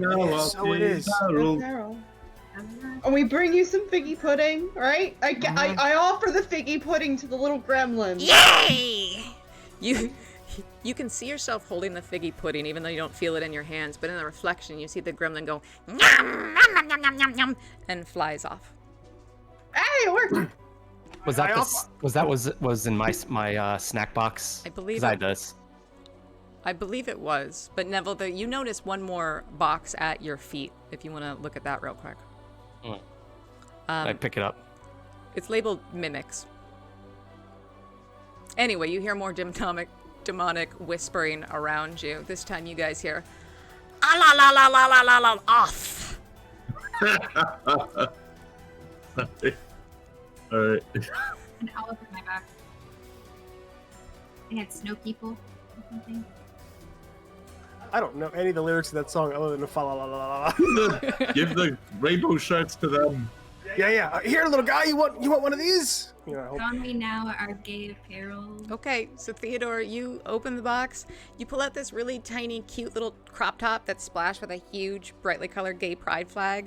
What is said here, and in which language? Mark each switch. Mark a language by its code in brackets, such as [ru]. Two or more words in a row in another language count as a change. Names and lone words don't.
[en] yeah, so it is. Good Carol. And we bring you some figgy pudding, right? I offer the figgy pudding to the little gremlins. Yay! You can see yourself holding the figgy pudding, even though you don't feel it in your hands. But in the reflection, you see the gremlin go yum, yum, yum, yum, yum, yum, yum, and flies off. Hey, it worked! Was that was in my snack box? I believe 'Cause I it- had this. I believe it was. But Neville, you notice one more box at your feet. If you want to look at that real quick. I pick it up. It's labeled mimics. Anyway, you hear more demonic whispering around you. This time you guys hear, ah la la la la la la la off. All right. And I'll open my box. They had snow people or something. I don't know any of the lyrics of that song other than the fa la la la la la. Give the rainbow shirts to them. Yeah. Here, little guy, you want one of these? You know, I hope- Don we now our gay apparel. Okay, so Theodore, you open the box. You pull out this really tiny, cute little crop top that's splashed with a huge, brightly colored gay pride flag.